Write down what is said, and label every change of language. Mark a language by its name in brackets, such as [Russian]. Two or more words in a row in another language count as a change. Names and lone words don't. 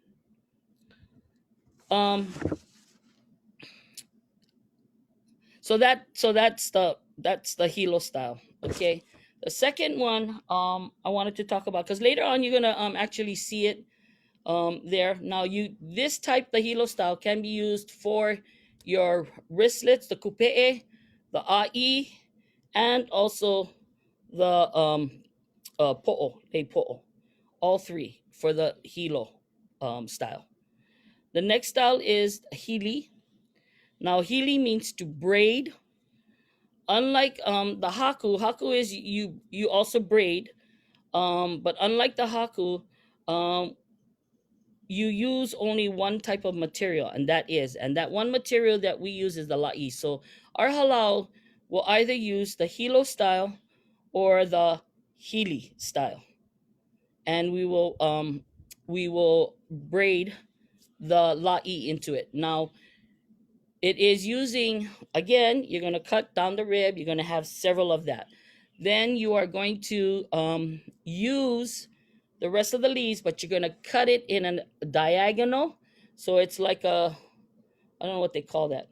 [English] So that's the hilo style. Okay. The second one I wanted to talk about, because later on you're gonna actually see it there. Now this type, the hilo style, can be used for your wristlets, the kupe'e, the ʻāʻī, and also the [Hawaiian] po'o, lei po'o. [English] All 3 for the hilo style. The next style is hili. Now hili means to braid. Unlike the haku is you also braid, but unlike the haku, you use only one type of material, and that one material that we use is the lāʻī. So our halau will either use the hilo style or the hili style, and we will braid the lāʻī into it. Now it is using, again, you're going to cut down the rib. You're going to have several of that. Then you are going to use the rest of the leaves, but you're going to cut it in a diagonal. So it's like I don't know what they call that.